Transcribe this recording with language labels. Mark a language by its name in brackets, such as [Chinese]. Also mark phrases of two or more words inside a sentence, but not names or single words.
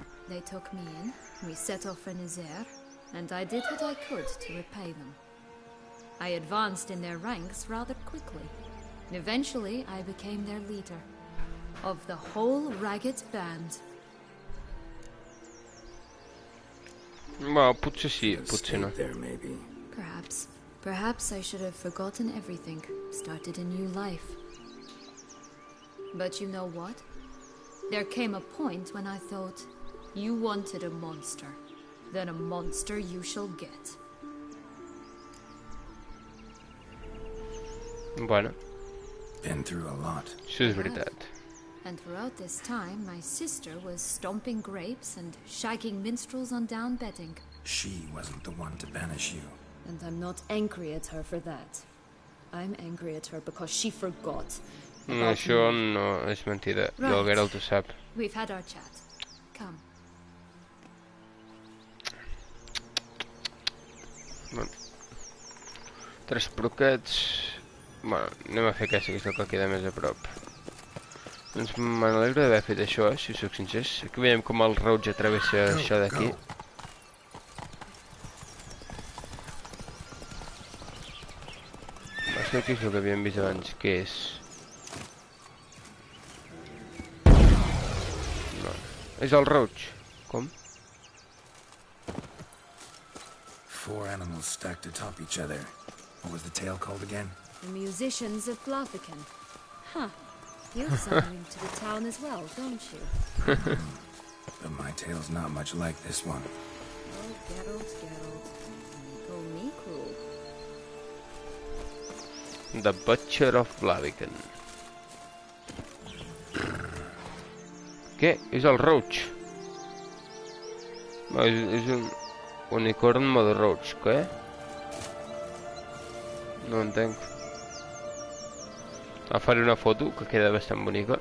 [English] They took me in, we set off for Nizer, and I did what I could to repay them. I advanced in their ranks rather quickly. Eventually, I became their leader. Of the whole ragged band. Well, [Catalan] potser sí, potser no. [English] There, maybe. Perhaps. Perhaps I should have forgotten everything, started a new life. But you know what? There came a point when I thought, you wanted a monster. Then a monster you shall get. [Catalan] Bueno, [English] Been through a lot. [Catalan] això és veritat. [English] And throughout this time, my sister was stomping grapes and shagging minstrels on down bedding. She wasn't the one to banish you. And I'm not angry at her for that. I'm angry at her because she forgot. [Catalan] No, això no és mentida. I el Geralt ho sap. [English] We've had our chat. Come. [Catalan] Bueno. 3 broquets. Bueno, anem a fer aquesta, que és el que queda més a prop. Doncs me n'alegro d'haver fet això, si us soc sincers. Aquí veiem com el Roig travessa això d'aquí. Això aquí és el que havíem vist abans, què és? No, és el Roig. Com? [English] 4 animals stacked atop each other. What was the tale called again? The musicians of Blaviken. Huh. You have some link to the town as well, don't you? But my tale's not much like this one. Oh, Geralt, Geralt. You call me cruel. The Butcher of Blaviken. [Catalan] Què? És el Roig. És un unicorn modo Roig, què? No entenc. Faré una foto que queda bastant bonica.